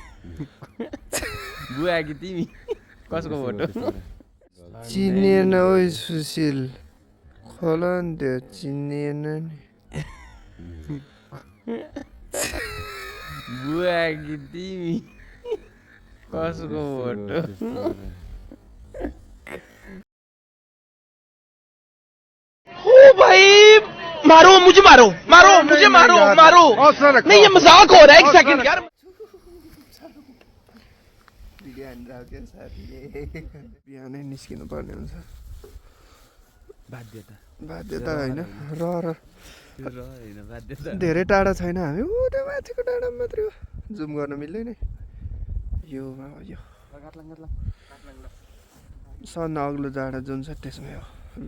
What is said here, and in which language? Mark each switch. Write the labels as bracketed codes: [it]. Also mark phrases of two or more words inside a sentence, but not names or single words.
[ne] बुवा कि तिमी कसको फोटो चिनिएन ओइ सुशील खोल नि त्यो चिनिएन नि बुवा कि तिमी कसको फोटो [hi] मारो मुझे मारो नहीं ये मजाक हो रहा है एक सेकंड यार [ne] बिहानै निस्किनु पर्ने हुन्छ बाध्यता होइन र होइन बाध्यता धेरै टाढा छैन हामी ऊ त्यो माथिको डाँडामा मात्रै हो जुम गर्न मिल्दैन यो सन अग्लो डाँडा जुन छ त्यसमै हो ल